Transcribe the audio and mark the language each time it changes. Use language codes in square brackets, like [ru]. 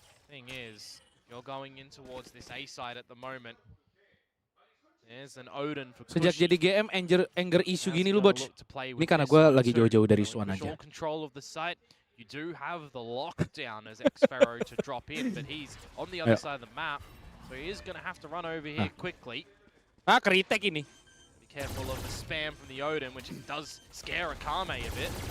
[en] Thing is, you're going in towards this A side at the moment. There's an Odin for [id] Sejak jadi GM [en] anger issue [id] gini lu bot. Ini karena gue lagi jauh-jauh dari Swan aja. [en] Control of the site. You do have the lockdown as Xfero to drop in, but he's on the other side of the map, so he is going to have to run over here quickly. [id] Ah, kritek ini. [en] Be careful of the spam from the Odin, which does scare Akame a bit.